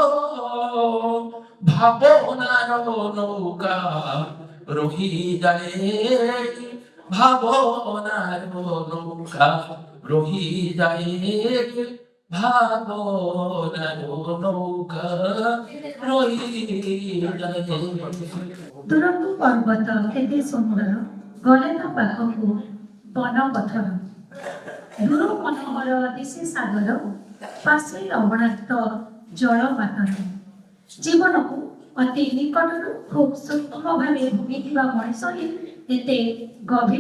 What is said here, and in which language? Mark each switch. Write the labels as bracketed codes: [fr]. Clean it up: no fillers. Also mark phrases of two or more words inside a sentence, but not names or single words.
[bn] ভাবনার নৌকা রহি যায় ভাবনার নৌকা রহি যায় ভাবনার নৌকা রহি যায় [or] ଦୂରକୁ ପର୍ବତ କେତେ ସୁନ୍ଦର ଗଲେ ତା ପାଖକୁ ବନ ପଥର ଦୂର ମନୋହର ଦିଶେ ସାଗର ପାଶେ ଲବଣାକ୍ତ ଜଳ ପାତର ଜୀବନକୁ ଅତି ନିକଟରୁ ଖୁବ୍ ସୂକ୍ଷ୍ମ ଭାବେ ଭୋଗିଥିବା ମଣିଷ ହିଁ ଏତେ ଗଭୀର